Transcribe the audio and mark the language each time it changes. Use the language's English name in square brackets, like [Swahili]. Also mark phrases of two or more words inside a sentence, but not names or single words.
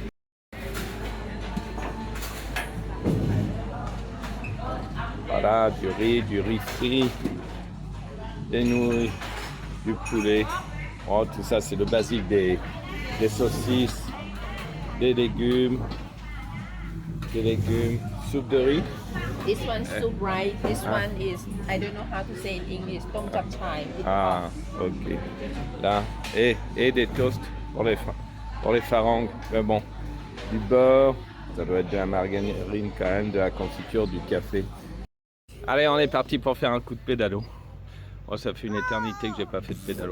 [French] Voilà, du riz frit, des nouilles, du poulet. Oh, tout ça c'est le basique des saucisses, des légumes, soupe de riz. [English] this one soup right this one is I don't know how to say in English ต้มจับฉ่าย [French] Ah, ok. Là, et des toasts pour les farangues. Mais bon, du beurre, ça doit être de la margarine quand même, de la confiture, du café. Allez, on est parti pour faire un coup de pédalo. Oh, ça fait une éternité que j'ai pas fait de pédalo.